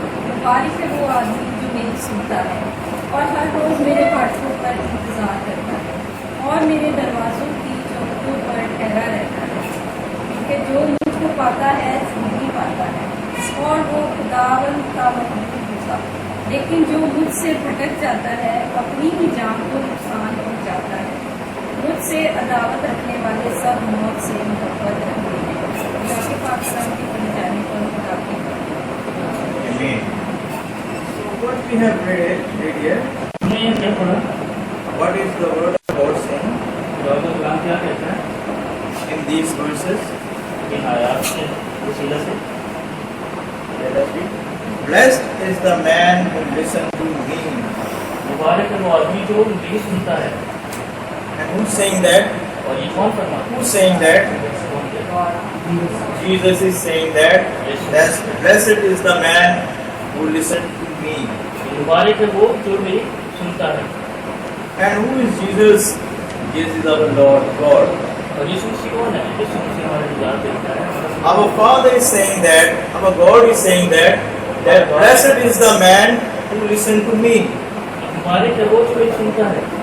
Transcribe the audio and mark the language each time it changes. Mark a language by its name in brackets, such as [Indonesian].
[Hindi] मुबारक है वो आदमी जो मेरी सुनता है और हर रोज मेरे फाटकों पर इंतजार करता है और मेरे दरवाजों की चौखटों पर ठहरा रहता है कि जो मुझको पाता है जिंदगी पाता है और वो खुदावंद का महबूब होगा। लेकिन जो मुझसे भटक जाता है अपनी ही जान को नुकसान पहुंचाता है। मुझसे अदावत रखने वाले सब मौत से मोहब्बत रखते हैं। जाके पाकिस्तान के बन जाने पर खुदा की [English] Amen. So what we have read here, [Hindi] हमने ये क्या पढ़ा, [English] what is the word of God saying [Hindi] खुदा का कलाम क्या कहता है [English] in these verses? [Hindi] इन आयात के वसीला से। [English] Let us read. Blessed is the man who listens to me. [Hindi] मुबारक है वो आदमी जो मेरी सुनता है। [English] And who's saying that? [Hindi] और ये कौन फरमाता है? [English] Who's saying that? [Hindi] कौन कहता है? [English] Jesus is saying that blessed is the man who listens to me. [Hindi] मुबारक है वो जो मेरी सुनता है। [English] And who is Jesus? Jesus is our Lord God. [Hindi] और यीशु मसीह कौन है? यीशु मसीह हमारे गुजार देता है। [English] Our Father is saying that, our God is saying that blessed is the man who listens to me. [Hindi] मुबारक है वो जो मेरी सुनता है।